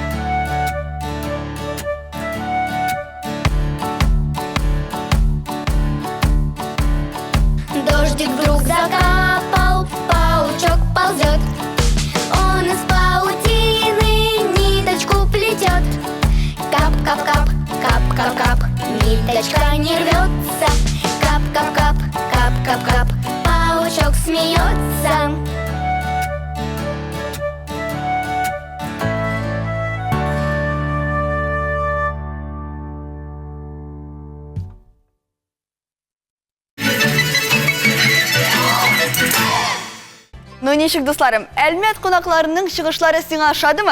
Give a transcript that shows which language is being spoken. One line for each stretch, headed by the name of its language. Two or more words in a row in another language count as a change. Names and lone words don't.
Russian: Дождик вдруг закапал, паучок ползет. Он из паутины ниточку плетет. Кап-кап-кап, кап-кап-кап, ниточка не рвется. Кап-кап-кап, кап-кап-кап, паучок смеется.
Tatar: Ну ничек дусларым, әлмәт кунакларының чыгышлары сиңа ошадымы?